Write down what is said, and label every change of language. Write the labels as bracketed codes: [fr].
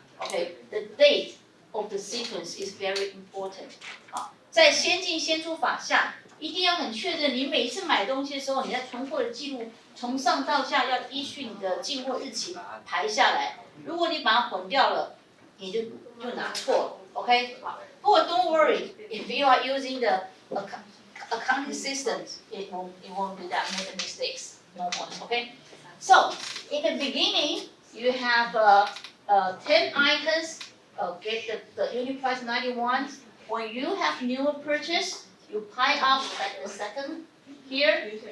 [en] Okay, the date of the sequence is very important. [zh] 在先进先出法下，一定要很确认你每一次买东西的时候，你在存货的记录从上到下要依据你的进货日期排下来。如果你把它混掉了，你就拿错了。 [en] OK， [zh] 不过 [en] don't worry, if you are using the accounting systems, it won't do that many mistakes. No more. Okay. So in the beginning, you have 10 items. Get the unit price 91. When you have newer purchase, you pile up at the second here.